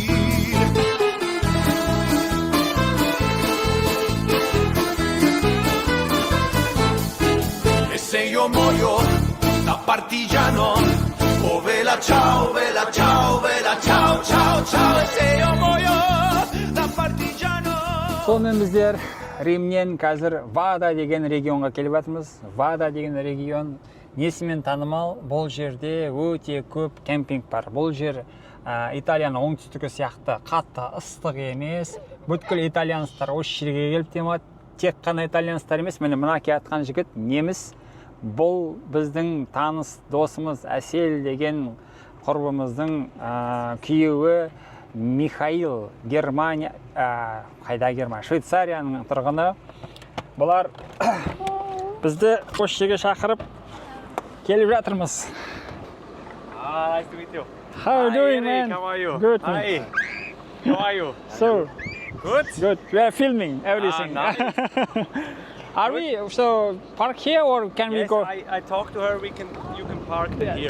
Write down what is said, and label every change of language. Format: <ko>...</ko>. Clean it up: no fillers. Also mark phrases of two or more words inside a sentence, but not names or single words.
<it>Se io muoio da partigiano, oh vela ciao, vela ciao, vela ciao, ciao, ciao. E se io muoio da partigiano.</it> <kk>Сонымен біздер Римнен қазір Вада деген регионға келіп жатырмыз. Вада деген регион несімен танымал? Бұл жерде өте көп кемпинг бар. Бұл жер Италияның оңтүстігі сияқты қатты ыстық емес. Бүткіл итальянстар осы жерге келіп демалады. Тек қана итальянстар емес, міне мына келатқан жігіт неміс. Бұл біздің таныс досымыз Әсел деген құрбымыздың күйеуі Михаил, Германия, қайда Германия, Швейцарияның тұрғыны. Бұлар бізді осы жерге шақырып келіп жатырмыз.</kk> <en>Nice to meet you. How are you doing, man? How are you? Good. Hi. How are you? So, Good. good. We are filming everything. Nice. Are we so park here or can we Yes, go I talked to her. You can park here.</en>